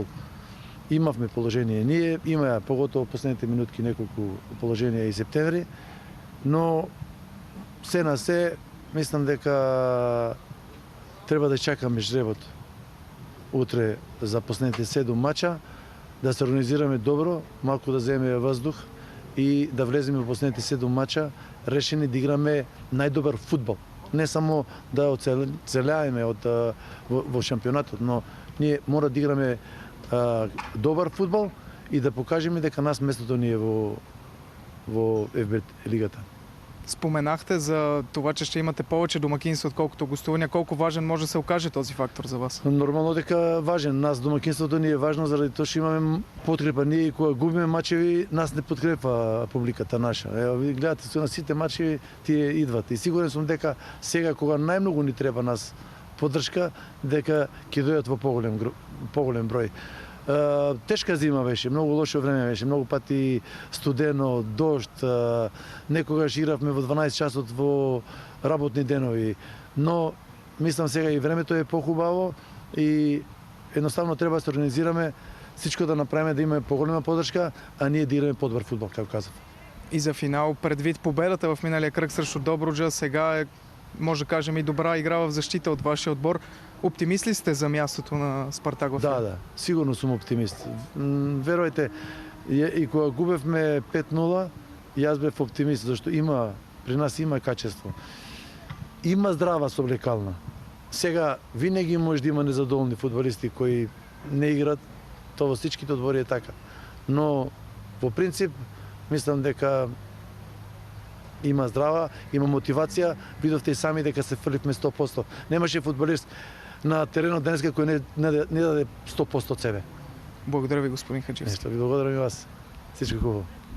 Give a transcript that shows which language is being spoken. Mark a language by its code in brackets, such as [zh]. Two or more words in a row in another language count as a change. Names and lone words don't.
[mk] Имавме положение ние, има поготово последните минутки неколку положенија и Септември, но се на се мислам дека треба да чакаме жребот утре за последните 7 мача, да се организираме добро, малку да земеме воздух и да влеземе во последните 7 мача решени да играме најдобар фудбал. Не само да оцелееме во шампионатот, но ние мора да играме добар фудбал и да покажеме дека нас местото ни е во ФБ лигата. [bg] Споменахте за това, че ще имате повече домакинства, отколкото гостувања. Колку важен може да се окаже този фактор за вас? [mk] Нормално дека важен. Нас домакинството ни е важно заради тоа што имаме подкрепа. Ние кога губиме мачеви, нас не подкрепа публиката наша. Ево, ви гледате со на сите мачеви тие идват. И сигурен сум дека сега кога најмногу ни треба нас поддршка, дека ќе дојдат во поголем број. Тешка зима беше, многу лошо време беше, многу пати студено, дожд, некогаш игравме во 12 часот во работни денови, но мислам сега и времето е похубаво и едноставно треба да се организираме, всичко да направиме да имаме поголема поддршка, а ние да играме подобар фудбал, како казав. [bg] И за финал, предвид победата в миналия кръг срещу Добруджа, сега е, може да кажем, и добра игра в защита от вашия отбор. Оптимист ли сте за мястото на Спартак во финал? [mk] Да, сигурно сум оптимист. Верувајте, и кога губевме 5-0, јас бев оптимист, зашто при нас има качество. Има здрава соблекална. Сега винаги може да има незадоволни фудбалисти кои не играт, тоа во всичките одбори е така. Но во принцип мислам дека има здрава, има мотивација. Видовте и сами дека се фрливме 100%. Немаше фудбалист на теренот денеска кој не даде 100% од себе. [bg] Благодаря ви, господин Хаджиевски. [mk] Ви благодарам и вас. [bg] Всичко хубаво.